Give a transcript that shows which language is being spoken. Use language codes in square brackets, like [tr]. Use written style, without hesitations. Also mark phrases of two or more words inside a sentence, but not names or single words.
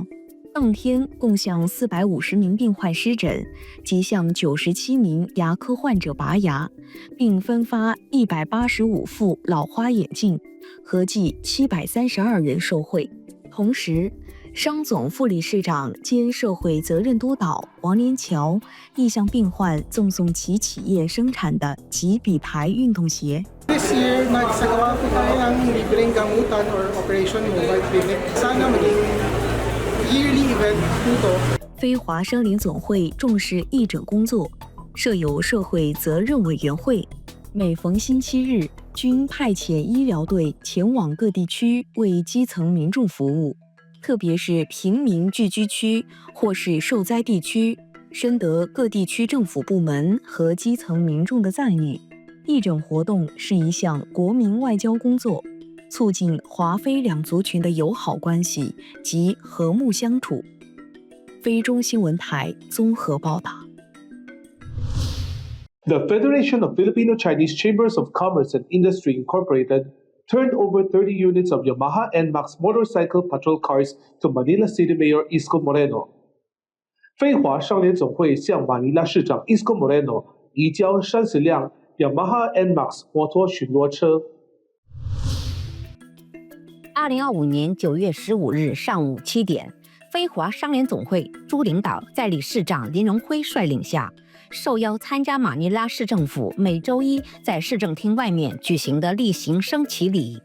[zh] 当天共向450名病患施诊，及向97名牙科患者拔牙，并分发185副老花眼镜，合计732人受惠。同时，商总副理事长兼社会责任督导王连桥亦向病患赠送其企业生产的吉比牌运动鞋。 [en] This year, [tl] nagsagawa po tayo ng libreng gamutan or [en] Operation Mobile Clinic. [tl] Sana maging [en] yearly event [tl] po to. [zh] 非华商联总会重视义诊工作，设有社会责任委员会，每逢星期日均派遣医疗队前往各地区为基层民众服务，特别是平民聚居区或是受灾地区，深得各地区政府部门和基层民众的赞誉。义诊活动是一项国民外交工作，促进华非两族群的友好关系及和睦相处。非中新闻台综合报道。 [en] The Federation of Filipino-Chinese Chambers of Commerce and Industry Incorporated turned over 30 units of Yamaha NMAX motorcycle patrol cars to Manila City Mayor 𝐼𝐶 Moreno. [zh] 非华商联总会向马尼拉市长𝐼𝐶 Moreno 移交30辆 Yamaha NMAX 摩托巡逻车。 2025年9月15日上午7点，非华商联总会诸领导在理事长林荣辉率领下，受邀参加马尼拉市政府每周一在市政厅外面举行的例行升旗礼。